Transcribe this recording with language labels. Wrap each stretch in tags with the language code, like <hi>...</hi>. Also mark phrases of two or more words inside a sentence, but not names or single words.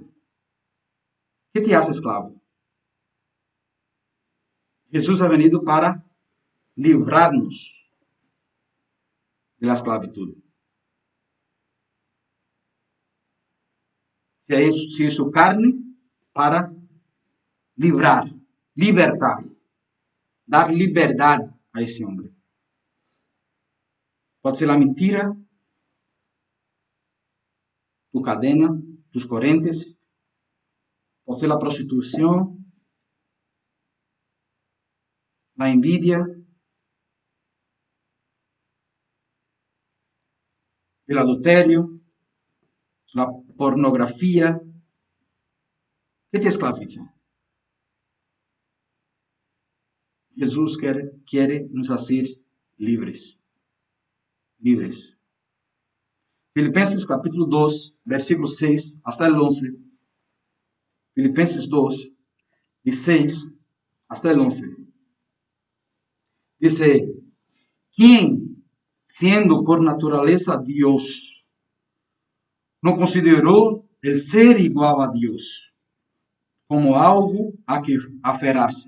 <es>¿Qué te hace esclavo? Jesús ha venido para livrarnos de la esclavitud. Se hizo carne para</es> <pt>livrar, libertar. dar liberdade a esse homem. Pode ser a mentira,</pt> <es>tu cadena, tus</es> <pt>correntes, pode ser a prostituição, a envidia, o adultério, a pornografia, que te esclaviza. Jesus quer nos fazer livres. Livres.</pt> <es>Filipenses capítulo 2, versículo 6 hasta el 11. Filipenses 2, de 6 hasta el 11. Dice, quien, siendo por naturaleza Dios, no consideró el ser igual a Dios como algo a que aferrarse.</es>